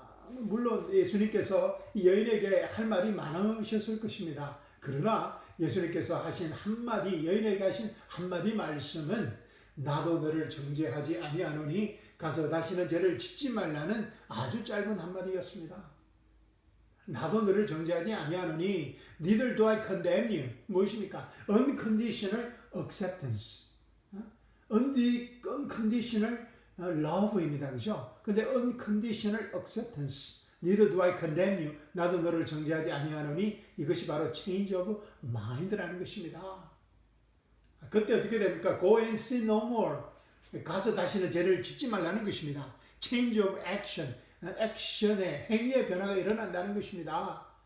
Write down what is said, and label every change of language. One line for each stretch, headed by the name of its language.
Korean: 물론 예수님께서 이 여인에게 할 말이 많으셨을 것입니다. 그러나 예수님께서 하신 한마디, 여인에게 하신 한마디 말씀은 나도 너를 정죄하지 아니하노니 가서 다시는 죄를 짓지 말라는 아주 짧은 한마디였습니다. 나도 너를 정죄하지 아니하노니
English: neither do I condemn you.
Korean: 무엇입니까?
English: Unconditional acceptance. Unconditional love입니다.
Korean: 그죠?
English: 근데 unconditional acceptance. Neither do I condemn you.
Korean: 나도 너를 정죄하지 아니하노니 이것이 바로 change of mind라는 것입니다. 그때 어떻게 됩니까?
English: Go and sin no more.
Korean: 가서 다시는 죄를 짓지 말라는 것입니다.
English: Change of action.
Korean: 액션의 행위의 변화가 일어난다는 것입니다.